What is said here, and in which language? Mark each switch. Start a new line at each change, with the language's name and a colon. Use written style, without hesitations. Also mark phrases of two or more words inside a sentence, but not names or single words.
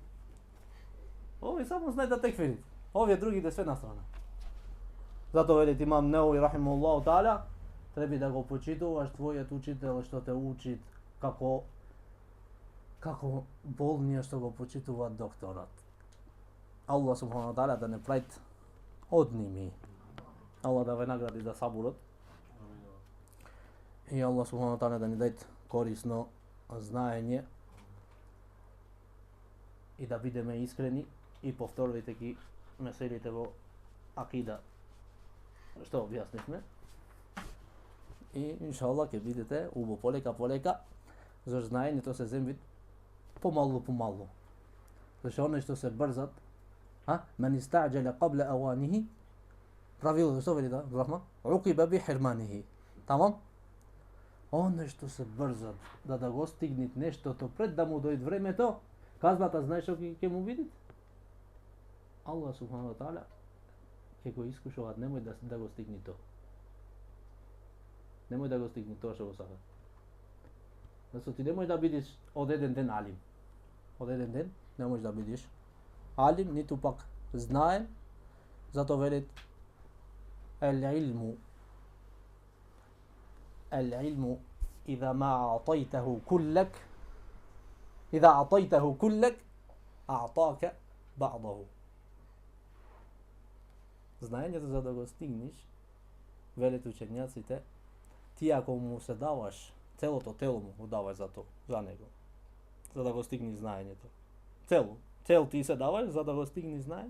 Macedonian: Алим. Овие само знаат да текфирит. Овие другите све на страна. Затоа велит имам Неуви
Arabic: رحمه الله تعالى,
Macedonian: треба да го почитуваш твојот учител што те учит како болниот што го почитува докторот. Аллах
Arabic: سبحانه تعالى
Macedonian: да не прави одними. Аллах да ве награди за сабурот. И Аллах
Arabic: سبحانه تعالى
Macedonian: да ни даде корисно знаење и да бидеме искрени и повторувајте ги меселите во акида што објаснивме. И иншаллах ќе бидете убаво полека, зашто знаењето се земви помалу. Зашто оние што се брзат,
Arabic: من استعجل قبل أوانه,
Macedonian: правило што вели да, Рахман?
Arabic: عوقب بحرمانه. Тамам?
Macedonian: Оние што се брзат да го стигнат нештото пред да му дојде времето, казната знаеш што ќе му видите? Аллах
Arabic: سبحانه وتعالى
Macedonian: ќе го искушуваат, немој да го стигни тоа. Немој да го стигни тоа што го сакат. Зашто ти немој да бидеш од еден ден алим. Од еден ден не можеш да бидеш алим, ниту пак знаен, затоа велит
Arabic: العلم إذا أعطيته كلك أعطاك بعضه.
Macedonian: Знаењето за да го стигнеш, велит учењаците, ти ако му се даваш целото тело му го даваш за него, за да го стигнеш знаењето. Цел ти се даваш за да го стигнеш знаење.